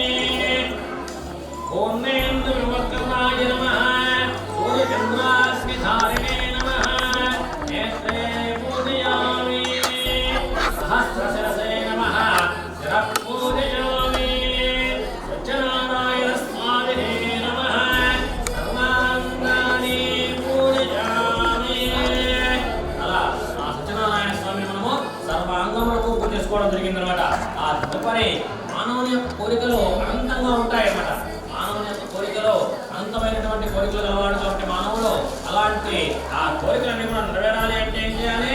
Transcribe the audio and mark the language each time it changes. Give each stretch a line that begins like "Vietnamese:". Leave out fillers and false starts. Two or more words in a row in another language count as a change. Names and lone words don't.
Sanskrit: ओमेन्द्रविवर्कर्णाय नमः सूर्यचन्द्राग्निधारिणे नमः नेत्रे पूजयामि सहस्रशिरसे नमः शिरः पूजयामि सत्यनारायणस्वामिने नमः सर्वाङ्गानि पूजयामि
Telugu: అలా ఆ సత్యనారాయణ స్వామి మనము సర్వాంగములకు పూజ చేసుకోవడం జరిగిందనమాట. ఆ తదుపరి మానవుని యొక్క కోరికలు అనంతంగా ఉంటాయన్నమాట. మానవుని యొక్క కోరికలు అనంతమైనటువంటి కోరికలు గలవాడు కాబట్టి మానవులు అలాంటి ఆ కోరికలన్నీ కూడా నెరవేరాలి అంటే ఏం చేయాలి?